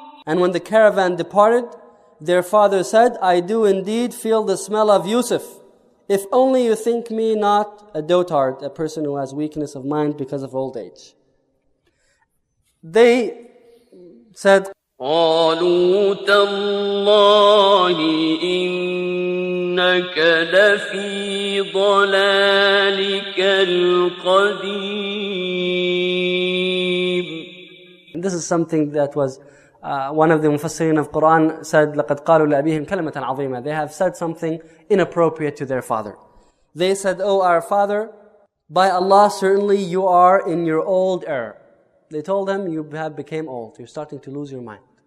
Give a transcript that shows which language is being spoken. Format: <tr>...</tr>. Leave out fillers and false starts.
<en>And when the caravan departed, their father said, I do indeed feel the smell of Yusuf. If only you think me not a dotard, a person who has weakness of mind because of old age. They said,</en> <ar>قالوا تالله إنك لفي ضلالك القديم.</ar> <en>and this is something that was one of the Mufassirin of Quran said,</en> <ar>لَقَدْ قَالُوا لَأَبِيهِمْ كَلِمَةً عَظِيمًا.</ar> <en>They have said something inappropriate to their father. They said, oh our father, by Allah certainly you are in your old error. They told him, you have become old. You're starting to lose your mind.</en>